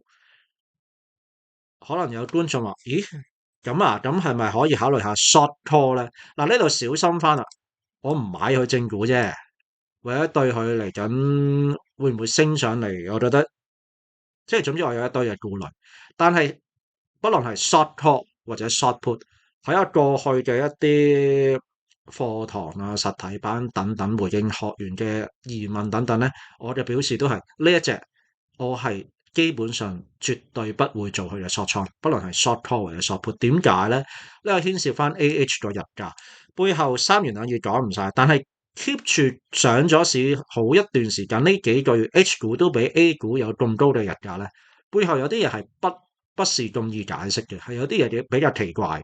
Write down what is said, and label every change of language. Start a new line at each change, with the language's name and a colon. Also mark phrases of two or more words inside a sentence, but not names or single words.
Cantonese: 可能有觀眾話：咦，咁啊，咁係咪可以考慮下
English: short call
Cantonese: 咧？嗱，呢度小心翻啦，我唔買佢正股啫，為咗對佢嚟緊會唔會升上嚟，我覺得即係總之我有一堆嘅顧慮。但係不論係
English: short call
Cantonese: 或者
English: short put，
Cantonese: 睇下過去嘅一啲課堂啊、實體班等等回應學員嘅疑問等等咧，我嘅表示都係呢一隻，我係基本上絕對不會做佢嘅 short 倉，不論係
English: short call
Cantonese: 或者
English: short put。
Cantonese: 點解咧？呢個牽涉翻 AH 個日價，背後三言兩語講唔晒，但係 keep 住上咗市好一段時間，呢幾個月 H 股都比 A 股有咁高嘅日價咧，背後有啲嘢係不是咁易解釋嘅，係有啲嘢比較奇怪。